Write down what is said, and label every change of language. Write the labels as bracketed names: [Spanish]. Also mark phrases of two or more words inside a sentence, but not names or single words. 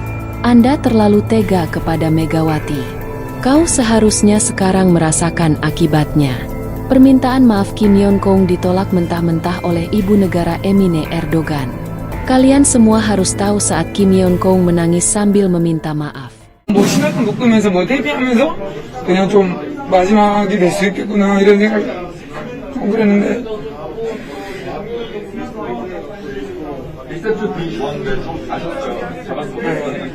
[Indonesian] Anda terlalu tega kepada Megawati. Kau seharusnya sekarang merasakan akibatnya. Permintaan maaf Kim Yeon-kong ditolak mentah-mentah oleh ibu negara Emine Erdogan. Kalian semua harus tahu saat Kim Yeon-kong menangis sambil meminta maaf. [Korean] 뭐 신화도 묶으면서 뭐 데뷔하면서 그냥 좀 마지막이 될 수 있겠구나 이런 생각이 그랬는데 리셋 좀 좋았는데 좀 아셨죠? 잡았으면